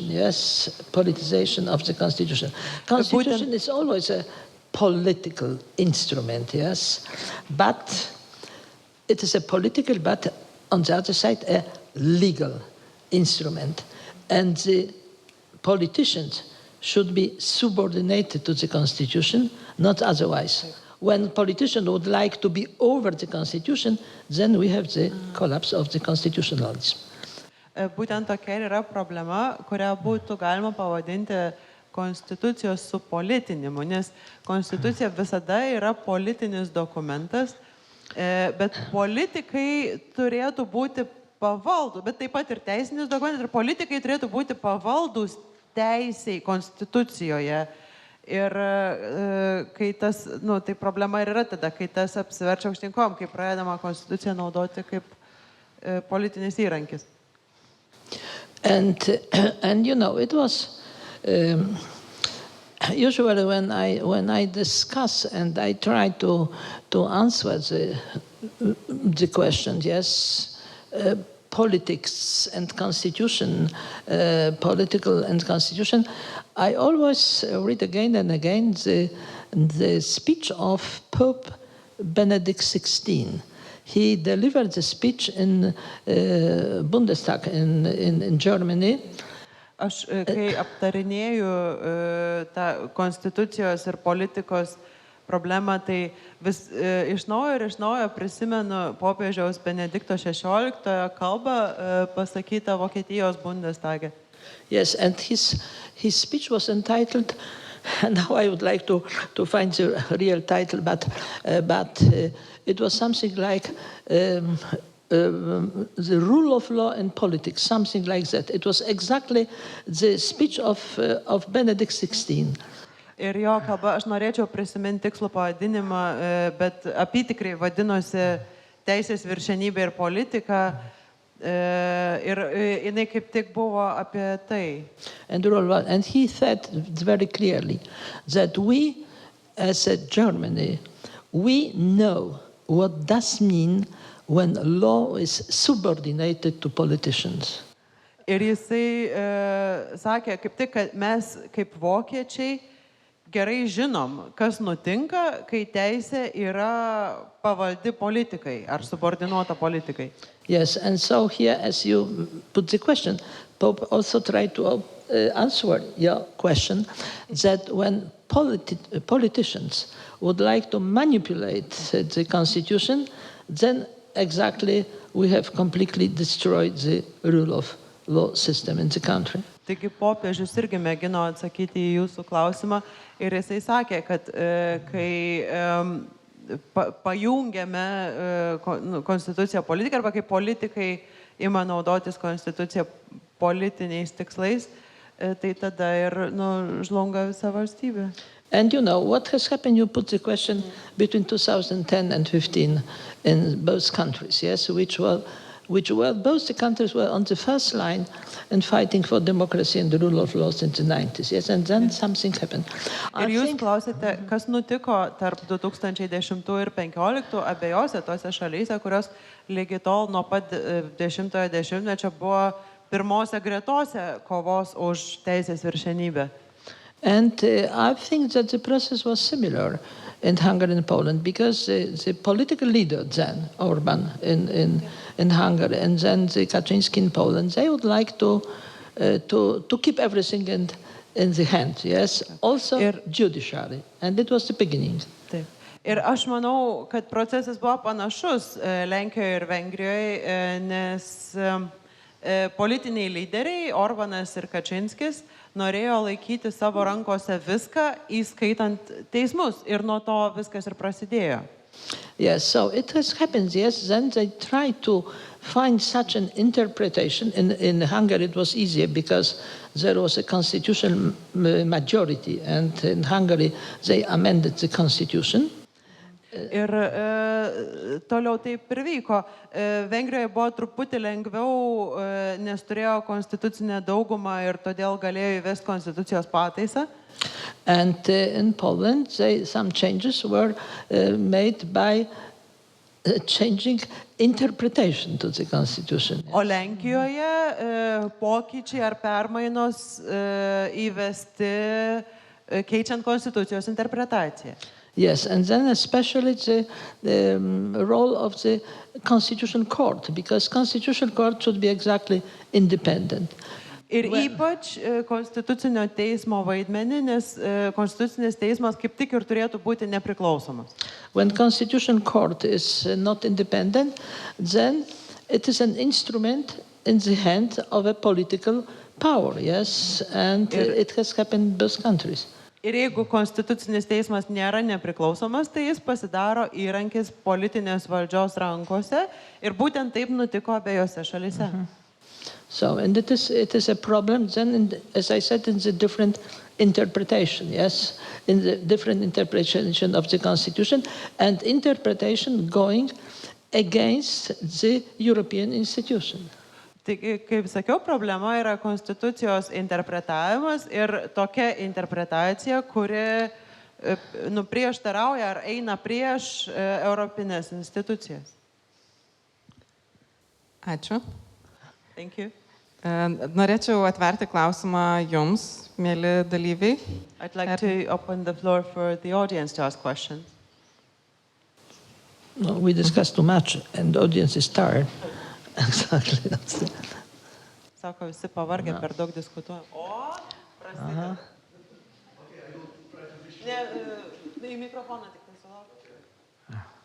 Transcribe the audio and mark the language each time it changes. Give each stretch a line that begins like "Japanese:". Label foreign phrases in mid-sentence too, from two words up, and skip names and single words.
English: Yes, politicization of the constitution. Constitution is always a political instrument, yes, but it is a political, but on the other side, a legal instrument. And the politicians should be subordinated to the constitution, not otherwise. When politicians would like to be over the constitution, then we have the collapse of the constitutionalism.
Lithuanian: Būtent tokia yra problema, kurią būtų galima pavadinti konstitucijos supolitinimu, nes konstitucija visada yra politinis dokumentas, bet politikai turėtų būti pavaldų, bet taip pat ir teisinis dokumentas, ir politikai turėtų būti pavaldus teisei konstitucijoje. Ir kai tas, tai problema ir yra tada, kai tas apsiverčia aukštyn kojom, kai pradedama konstituciją naudoti kaip politinis įrankis.
English: And you know, it was usually when I discuss and I try to answer the question, yes, politics and constitution, political and constitution, I always read again and again the speech of Pope Benedict XVI. He delivered the speech in Bundestag in Germany.
Lithuanian: Aš, kai aptarinėju tą konstitucijos ir politikos problemą, tai vis iš naujo prisimenu popiežiaus Benedikto XVI kalbą pasakytą Vokietijos Bundestage.
English: Yes, and his speech was entitled, now I would like to find the real title, but it was something like the rule of law and politics, something like that. It was exactly the speech of Benedict XVI.
Lithuanian: Ir jo kalba, aš norėčiau prisiminti tikslų pavadinimą, bet apytikriai vadinosi teisės viršenybė ir politika. Ir jinai kaip tik buvo apie tai.
English: And he said very clearly that we, as a Germany, we know what does mean when law is subordinated to politicians.
Lithuanian: Ir jisai sakė kaip tik, kad mes kaip vokiečiai gerai žinom, kas nutinka, kai teisė yra pavaldi politikai ar subordinuota politikai.
English: Yes, and so here, as you put the question, Pope also tried to answer your question, that when politicians would like to manipulate the constitution, then exactly we have completely destroyed the rule of law system in the country.
Lithuanian: Taigi popiežius irgi mėgino atsakyti į jūsų klausimą ir jisai sakė, kad kai pajungiame konstituciją politiką arba kai politikai ima naudotis konstituciją politiniais tikslais, tai tada ir žlunga visa valstybė.
English: And you know what has happened, you put the question between 2010 and 15 in both countries, yes, which were both the countries were on the first line and fighting for democracy and the rule of law in the 90s, yes, and then something happened.
Lithuanian: Ir jūs klausėte, kas nutiko tarp 2010 ir 2015 abiejose tose šalyse, kurios lygi tol nuo pat 10-ojo dešimtmečio buvo pirmose gretose kovos už teisės viršenybę.
English: And I think that the process was similar in Hungary and Poland, because the political leader then, Orban in Hungary, and then the Kaczyński in Poland, they would like to keep everything in the hand, yes, also judiciary, and it was the beginning.
Lithuanian: Taip. Ir aš manau, kad procesas buvo panašus Lenkijoje ir Vengrijoje, nes politiniai lyderiai, Orbanas ir Kačinskis, norėjo laikyti savo rankose viską, įskaitant teismus. Ir nuo to viskas ir prasidėjo.
English: Yes, so it has happened, yes, then they tried to find such an interpretation. In Hungary it was easier because there was a constitutional majority, and in Hungary they amended the constitution.
Lithuanian: Ir toliau taip ir vyko. Vengrijoje buvo truputį lengviau, nes turėjo konstitucinę daugumą ir todėl galėjo įvesti konstitucijos pataisą.
English: And in Poland, some changes were made by changing interpretation to the constitution.
Lithuanian: O Lenkijoje pokyčiai ar permainos įvesti keičiant konstitucijos interpretaciją.
English: Yes, and then especially the role of the Constitutional Court, because Constitutional Court should be exactly independent.
Lithuanian: Ir ypač konstitucinio teismo vaidmenį, nes konstitucinis teismas kaip tik ir turėtų būti nepriklausomas.
English: When Constitutional Court is not independent, then it is an instrument in the hand of a political power, yes, and it has happened in both countries.
Lithuanian: Ir jeigu konstitucinis teismas nėra nepriklausomas, tai jis pasidaro įrankis politinės valdžios rankose ir būtent taip nutiko abiejose šalyse.
English: So, and it is a problem then, as I said, in the different interpretation, yes, in the different interpretation of the Constitution and interpretation going against the European institution.
Lithuanian: Taigi, kaip sakiau, problema yra konstitucijos interpretavimas ir tokia interpretacija, kuri prieštarauja ar eina prieš europinės institucijas. Ačiū.
English: Thank you.
Lithuanian: Norėčiau atverti klausimą jums, mėly dalyviai.
English: I'd like to open the floor for the audience to ask questions. No, we discussed too much and the audience is tired. Exactly. That's it.
Lithuanian: Sako, visi pavargę, per daug diskutuoja. O, prasideda. Ne, į mikrofoną tik tai sulauk.